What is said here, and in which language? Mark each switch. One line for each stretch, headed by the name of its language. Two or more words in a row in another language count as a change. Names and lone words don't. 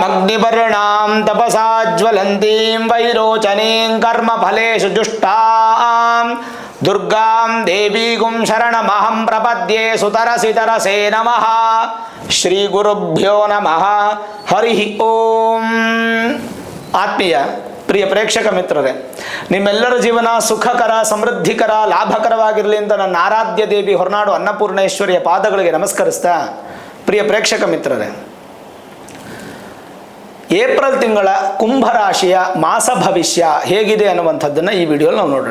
Sanskrit: ಅಗ್ನಿಪರ್ಣಾಂ ತಪಸಾ ಜ್ವಲಂತೀಂ ವೈರೋಚನೀಂ ಕರ್ಮಫಲೇಷು ಜುಷ್ಟಾಂ ದುರ್ಗಾಂ ದೇವೀಗುಂ ಶರಣಮಹಂ ಪ್ರಪದ್ಯೆ ಸುತರಸಿ ತರಸೇ ನಮಃ. ಶ್ರೀ ಗುರುಭ್ಯೋ ನಮಃ. ಹರಿ ಓಂ.
Kannada: ಆತ್ಮೀಯ ಪ್ರಿಯ ಪ್ರೇಕ್ಷಕ ಮಿತ್ರರೇ, ನಿಮ್ಮೆಲ್ಲರ ಜೀವನ ಸುಖಕರ, ಸಮೃದ್ಧಿಕರ, ಲಾಭಕರವಾಗಿರಲಿ ಅಂತ ನನ್ನ ಆರಾಧ್ಯ ದೇವಿ ಹೊರನಾಡು ಅನ್ನಪೂರ್ಣೇಶ್ವರಿಯ ಪಾದಗಳಿಗೆ ನಮಸ್ಕರಿಸ್ತಾ, ಪ್ರಿಯ ಪ್ರೇಕ್ಷಕ ಮಿತ್ರರೇ, ಏಪ್ರಿಲ್ ತಿಂಗಳ ಕುಂಭರಾಶಿಯ ಮಾಸ ಭವಿಷ್ಯ ಹೇಗಿದೆ ಅನ್ನುವಂಥದ್ದನ್ನು ಈ ವಿಡಿಯೋಲಿ ನಾವು ನೋಡೋಣ.